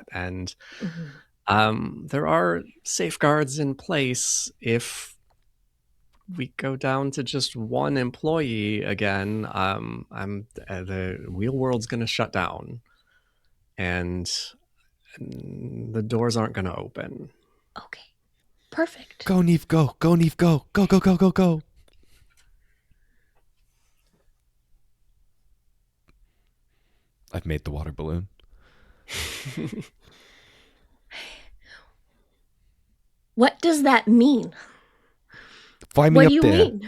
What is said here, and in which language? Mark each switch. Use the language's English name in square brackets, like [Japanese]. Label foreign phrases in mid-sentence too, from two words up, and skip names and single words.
[English] And there are safeguards in place if we go down to just one employee again. The wheel world's going to shut down, and the doors aren't going to open. Okay. Perfect. Go, Niamh, go. Go, Niamh, go. Go, go, go, go, go. I've made the water balloon. What does that mean? Fly me What up do you there. mean?